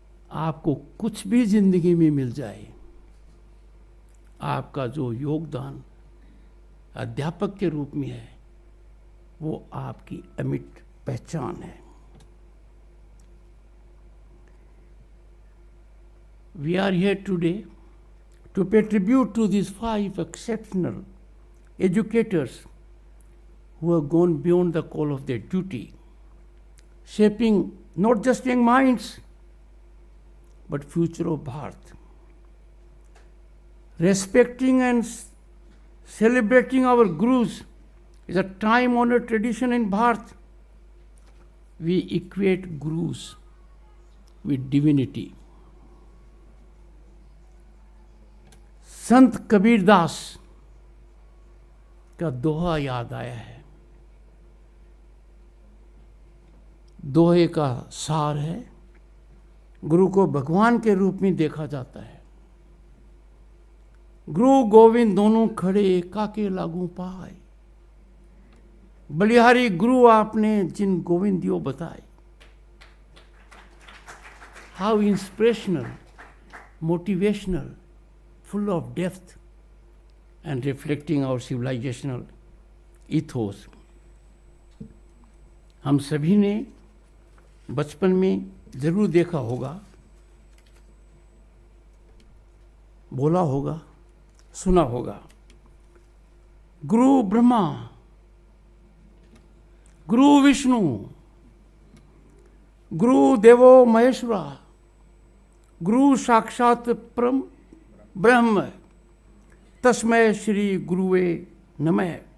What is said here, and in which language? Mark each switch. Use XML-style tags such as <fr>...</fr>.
<hi>आपको कुछ भी जिंदगी में मिल जाए, आपका जो योगदान अध्यापक के रूप में है वो आपकी अमिट पहचान है।</hi> <en>We are here today to pay tribute to these 5 exceptional educators who have gone beyond the call of their duty, shaping not just young minds but future of Bharat. Respecting and celebrating our gurus is a time-honored tradition in Bharat. We equate gurus with divinity.</en> <hi>संत कबीरदास का दोहा याद आया है। दोहे का सार है, गुरु को भगवान के रूप में देखा जाता है। गुरु गोविंद दोनों खड़े काके लागू पाए, बलिहारी गुरु आपने जिन गोविंदियों बताए।</hi> <en>How inspirational, motivational, full of depth and reflecting our civilizational ethos.</en> <hi>हम सभी ने बचपन में जरूर देखा होगा, बोला होगा, सुना होगा,</hi> <sa>गुरु ब्रह्मा, गुरु विष्णु, गुरु देवो महेश्वरा, गुरु साक्षात परम ब्रह्म, तस्मै श्री गुरुवे नमः.</sa>